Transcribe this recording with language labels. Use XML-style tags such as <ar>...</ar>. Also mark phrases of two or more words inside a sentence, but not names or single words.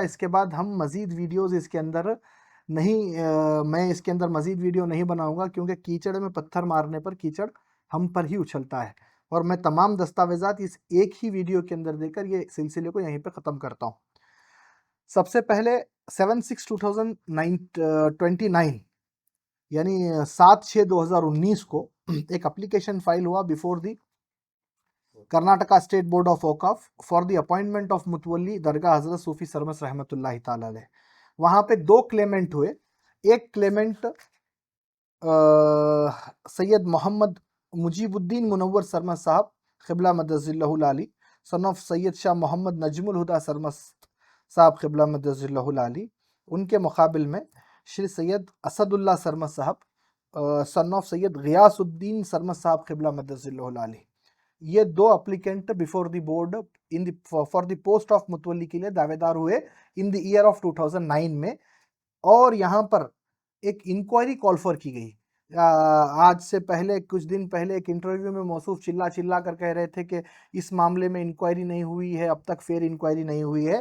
<hi>इसके बाद हम मज़ीद वीडियोज़ इसके अंदर नहीं मैं इसके अंदर मज़ीद वीडियो नहीं बनाऊँगा क्योंकि कीचड़ में पत्थर मारने पर कीचड़ हम पर ही उछलता है और मैं तमाम दस्तावेज़ात इस एक ही वीडियो के अंदर देकर ये सिलसिले को यहीं पे ख़त्म करता हूँ। सबसे पहले 7/6/2029 यानी 7/6/2019 को एक</hi> <en>application file</en> <hi>हुआ</hi> <en>Before the Karnataka State Board of Waqf for the appointment of Mutawalli</en> <hi>दरगाह हज़रत सूफ़ी सरमस्त</hi> <ar>رحمة الله تعالى عليه.</ar> <hi>वहाँ पे 2 क्लेमेंट हुए। एक क्लेमेंट सैयद मोहम्मद मुजीबुद्दीन मुनव्वर सरमस्त साहब क़िबला</hi> <ar>مد ظله العالي,</ar> <en>son of</en> <hi>सैयद शाह मोहम्मद नजमुल हुदा सरमस्त साहब क़िबला</hi> <ar>مد ظله العالي.</ar> <hi>उनके मुकाबिल में श्री सैयद असदुल्लाह सरमस्त साहब</hi> <en>son of</en> <hi>सैयद ग़ियासुद्दीन सरमस्त साहब क़िबला</hi> <ar>مد ظله العالي.</ar> <hi>ये 2</hi> <en>applicant before the board in the for the post of Mutawalli</en> <hi>के लिए दावेदार हुए</hi> <en>in the year of</en> <hi>2009 में और यहाँ पर एक</hi> <en>inquiry call for</en> <hi>की गई। आज से पहले कुछ दिन पहले एक इंटरव्यू में मौसूफ चिल्ला चिल्ला कर कह रहे थे कि इस मामले में इंक्वायरी नहीं हुई है, अब तक</hi> <en>fair inquiry</en> <hi>नहीं हुई है।</hi>